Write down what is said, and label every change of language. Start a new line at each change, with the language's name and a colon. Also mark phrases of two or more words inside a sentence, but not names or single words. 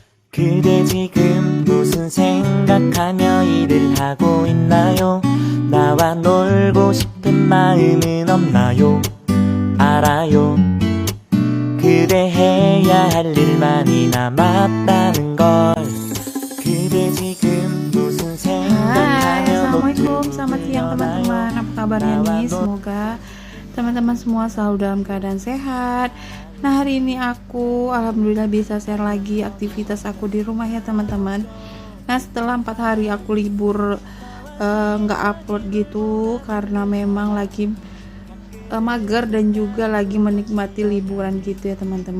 Korean: 그대 지금 무슨 생각하며 일을 하고 있나요? 나와 놀고 싶은 마음은 없나요? 알아요. 그대 해야 할 일만이 남았다는 걸. 그대 지금 무슨
Indonesian: Hai,
Korean: 생각하며
Indonesian: assalamualaikum, selamat siang teman-teman. Apa kabarnya nih? Semoga teman-teman semua selalu dalam keadaan sehat. Nah, hari ini aku alhamdulillah bisa share lagi aktivitas aku di rumah ya teman-teman. Nah, setelah 4 hari aku libur nggak upload gitu karena memang lagi mager dan juga lagi menikmati liburan gitu ya teman-teman.